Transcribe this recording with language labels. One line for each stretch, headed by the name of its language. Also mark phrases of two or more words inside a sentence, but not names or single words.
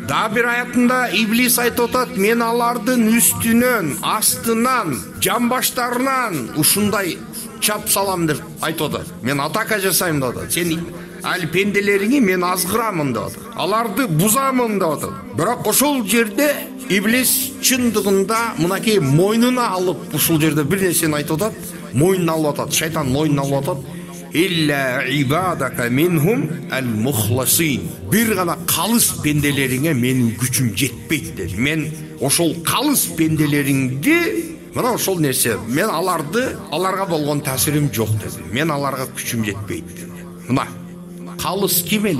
Kyrgyz: Да бир аятында иблис айтып атат, мен алардын үстүнөн, астынан, жамбаштарынан ушундай чап салам деп айтып атат. Мен атака жасайм деп атат. Сен ал пенделериңи мен азгырамын деп атат. Аларды бузамын деп атат. Бирок ошол жерде иблис чындыгында мынакей мойнуна алып ушул жерде бир нерсени айтып атат. Мойнуна алып атат. Шайтан мойнуна алып атат.
Arabic: إلا عبادك منهم المخلصين.
Kyrgyz: Бир гана калыс пенделериңе менин күчүм жетпейт dedi. Мен ошол калыс пенделериңди, мына ошол нерсе, мен аларга болгон таасирим жок dedi. Мен аларга күчүм жетпейт dedi. Мына калыс ким эле?